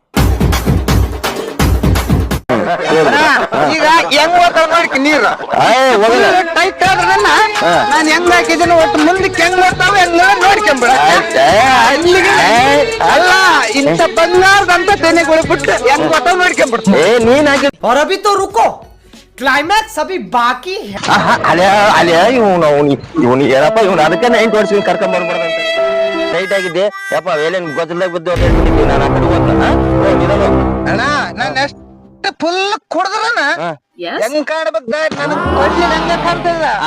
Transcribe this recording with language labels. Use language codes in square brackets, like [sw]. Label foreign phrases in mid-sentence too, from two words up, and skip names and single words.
[kn] ಈಗ ಹೆಂಗ್ ಓದ್ತಾವ ನೋಡ್ಕಿ ನೀರು ಟೈಟ್ ಆದ್ರ ನಾನು ಹೆಂಗ್ ಹಾಕಿದ್ದೀನಿ ಒಟ್ಟು ಮುಂದಕ್ಕೆ ಹೆಂಗ್ ಓದ್ತಾವ ಹೆಂಗ್ ನೋಡ್ಕೊಂಬಿಡ. ಅಲ್ಲ ಇಂಥ ಬಂಗಾರದಂತ ತೆನೆಗಳು ಬಿಟ್ಟು ಹೆಂಗ್ ಓದ್ತಾವ ನೋಡ್ಕೊಂಬಿಡ್ತೀನಿ. ನೀನ್ ಹಾಕಿ [hi] और अभी तो रुको, क्लाइमैक्स अभी बाकी है. [kn] ಅಲೆ ಇವನು ಏನಪ್ಪ ಇವನು ಅದಕ್ಕೆ 9 ವರ್ಷ ಕರ್ಕೊಂಡ್ ಬರ್ಬಾರ್ದಂತ ಟೈಟ್ ಆಗಿದ್ದೆ ಯಪ್ಪ ವೇಲೇನ್ ಗೊತ್ತಲ್ದಾಗ ಬಿದ್ದು ನಾನು ಆ ಕಡೆ ಹೋಗ್ತಾನ. ಅಣ್ಣ ನಾನು ಎಷ್ಟು ಫುಲ್ ಕುಡ್ದ್ರನ ಹೆಂಗ್ ಕಾಣ್ಬೇಕು ದಾರಿ ನನಗ್ ಕೊಡ್ಲಿ ಹಂಗ ಕಾಣ್ತದ.